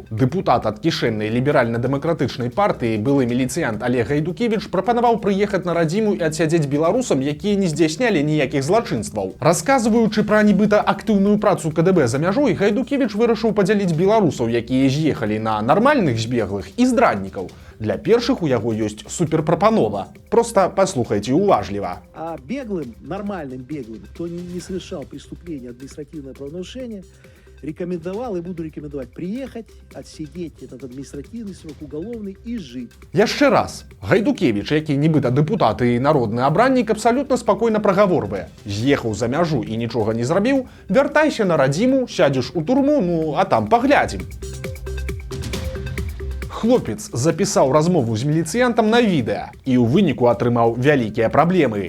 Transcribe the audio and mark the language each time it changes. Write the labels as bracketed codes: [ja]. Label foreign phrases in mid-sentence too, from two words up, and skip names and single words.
[be] Дэпутат ад кішэннай ліберальна-дэмакратычнай партыі, былы міліцыянт Олег Гайдукевіч, прапанаваў прыехаць на радзіму і адсядзець беларусам, якія не здзяйснялі ніякіх злачынстваў. Расказваючы пра нібыта актыўную працу КДБ за мяжой, Гайдукевіч вырашыў падзяліць беларусаў, якія з'ехалі на нармальных збеглых і здраднікаў. Для першых у яго ёсць суперпрапанова. Просто паслухайце уважліва. [ru] А беглым, нормальным беглым, кто не совершал преступление, административное правонарушение, рекомендовал и буду рекомендовать приехать, отсидеть этот административный срок уголовный и жить. [be] Яшчэ раз. Гайдукевіч, які нібыта дэпутат і народны абраннік, абсалютна спакойна прагаворвае. З'ехаў за мяжу і нічога не зрабіў, вяртайся на радзіму, сядзеш у турму, ну а там паглядзім. Хлопец запісаў размову з міліцыянтам на відэа і ў выніку атрымаў вялікія праблемы.